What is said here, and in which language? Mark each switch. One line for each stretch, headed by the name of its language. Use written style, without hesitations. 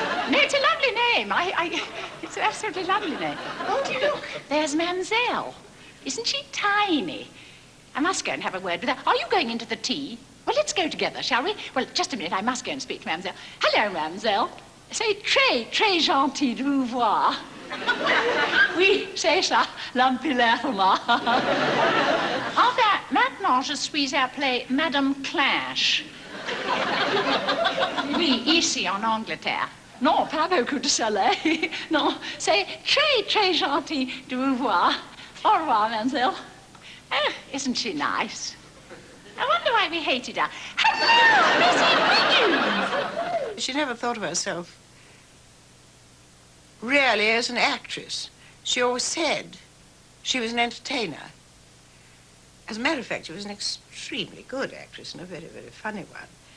English: No, it's a lovely name. It's an absolutely lovely name. Oh, look, there's Mamselle. Isn't she tiny? I must go and have a word with her. Are you going into the tea? Well, let's go together, shall we? Well, just a minute, I must go and speak to Mamselle. Hello, Mamselle.
French: C'est très gentil de vous voir. Oui, c'est ça, l'empilèrement. Enfin, maintenant, je suis appelée Madame Clinch. Oui, ici, en Angleterre. Non, pas beaucoup de soleil. Non, c'est très gentil de vous voir. Au revoir,
English: Mamselle. Oh, isn't she nice? I wonder why we hated her. Hello, Missy Wiggins! She never thought of herself really as an actress. She always said she was an entertainer. As a matter of fact, she was an extremely good actress and a very, very funny one.